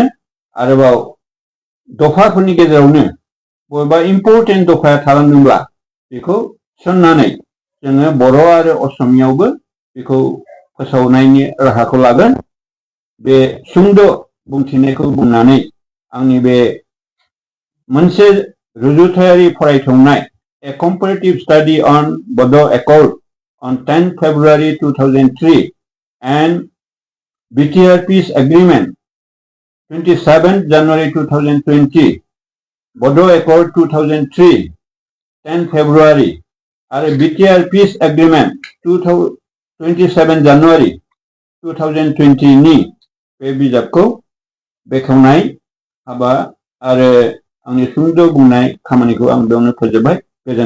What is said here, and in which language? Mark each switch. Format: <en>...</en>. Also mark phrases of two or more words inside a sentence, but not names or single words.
<brx>आरोबाव दफाफोरनि गेजेरावनो बबेबा इम्परटेन्ट दफाया थालांदोंब्ला बेखौ थिसननानै जोङो बर' आरो असमियावबो बेखौ फोसावनायनि राहाखौ लागोन। बे सुंद' बुंथिनायखौ बुंनानै आंनि बे मोनसे रुजुथायारि फरायथंनाय</brx> <en>A Comparative Study on Bodo Accord on 10 February</en> <brx>2003 and</brx> <en>BTR Peace Agreement 27 January 2020</en> <brx>Bodo Accord 2003 10 February आरो BTR Peace Agreement 27 January 2020 नि बे बिजाबखौ बेखेवनाय हाबा आरो आंनि सुंद' बुंनाय खामानिखौ आं बेयावनो फोजोबबाय।</brx>